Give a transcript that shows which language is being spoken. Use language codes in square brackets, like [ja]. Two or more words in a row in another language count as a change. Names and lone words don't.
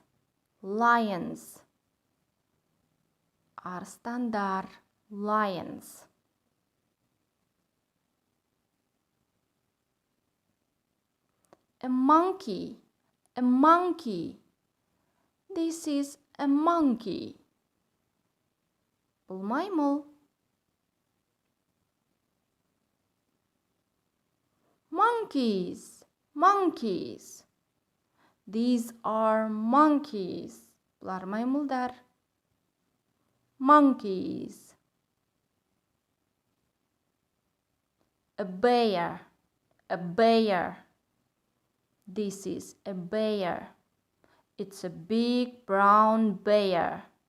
[en] Lions. Арстандар. Lions. A monkey. A monkey. This is a monkey. [kk] Бұл маймыл. [en] Monkeys. Monkeys. These are monkeys. [kk] Бұлар маймылдар. [en] Monkeys. A bear. A bear. This is a bear. It's a big brown bear.